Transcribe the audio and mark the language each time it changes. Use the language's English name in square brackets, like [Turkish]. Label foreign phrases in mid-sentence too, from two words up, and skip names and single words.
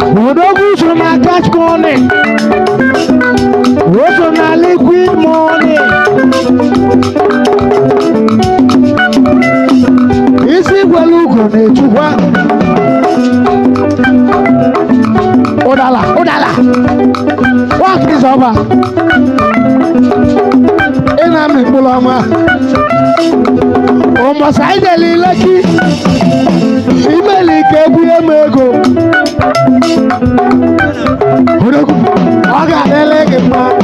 [Igbo] Odogwu so na [English] cash money. [Igbo] O so na [English] liquid money. [Igbo] Isi gwelu ugo na-echukwa. Ụdala, ụdala. [English] What is over? [Igbo] Ị na-amị mkpụrụ ọma. Ụmụsị anyị jere Lekki. Imeli ka ebunye m ego. Odogwu, ọ ga-adịlị gị mma.